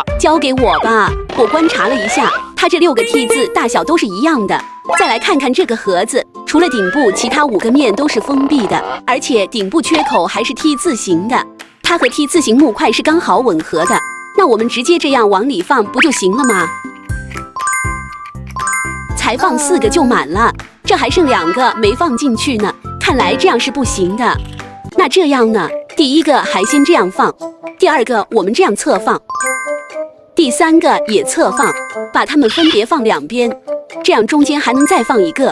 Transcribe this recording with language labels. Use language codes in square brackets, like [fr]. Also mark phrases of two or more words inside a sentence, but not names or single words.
[zh] 交給我吧，我觀察了一下，它這6個梯字大小都是一樣的。再來看看這個盒子，除了頂部，其他5個面都是封閉的，而且頂部缺口還是 T 字形的，它和 T 字形木塊是剛好吻合的。那我們直接這樣往裡放不就行了嗎？才放4 個就滿了，這還剩2個沒放進去呢，看來這樣是不行的。那這樣呢？第一個還先這樣放，第二個我們這樣側放，第3個也側放，把它們分別放2邊，這樣中間還能再放1個。